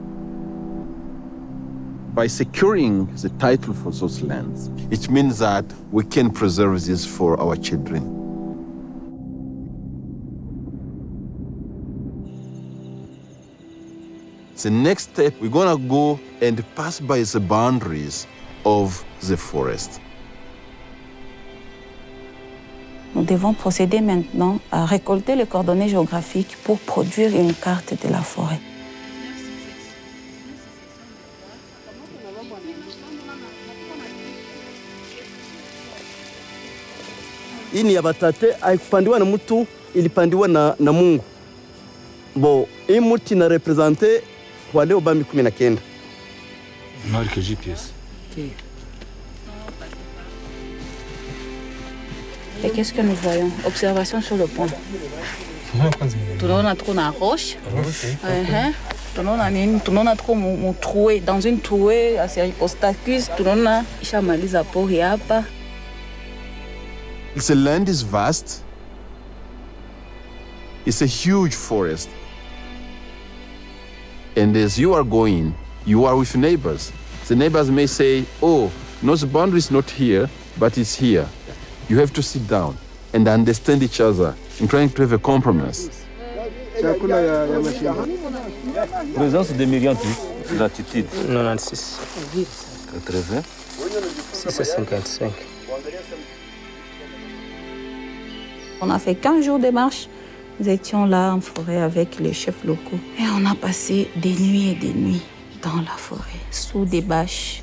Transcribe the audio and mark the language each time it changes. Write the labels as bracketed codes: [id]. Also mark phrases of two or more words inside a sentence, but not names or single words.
[en] By securing the title for those lands, it means that we can preserve this for our children. The next step, we're gonna go and pass by the boundaries of the forest. [fr] Nous devons procéder maintenant à récolter les coordonnées géographiques pour produire une carte de la forêt. [sw] Hii ni ya batate, haikupandiwa na mtu, ilipandiwa na Mungu. Bo, hii muti na represente wale obami 19. [fr] Marque GPS. Et qu'est-ce que nous voyons? Observation sur le point. [sw] Tunaona tuko na roche. Tunaona nini? Tunaona tuko mu trouée, [fr] dans une trouée à Seripostacus, [sw] tunaona ishamaliza pori hapa. [en] The land is vast. It's a huge forest. And as you are going, you are with neighbors. The neighbors may say, oh, no, the boundary is not here, but it's here. You have to sit down and understand each other in trying to have a compromise. [fr] Présence de millions plus. Latitude. 96. 80. 655. On a fait 15 jours de marche. Nous étions là en forêt avec les chefs locaux. Et on a passé des nuits et des nuits dans la forêt, sous des bâches.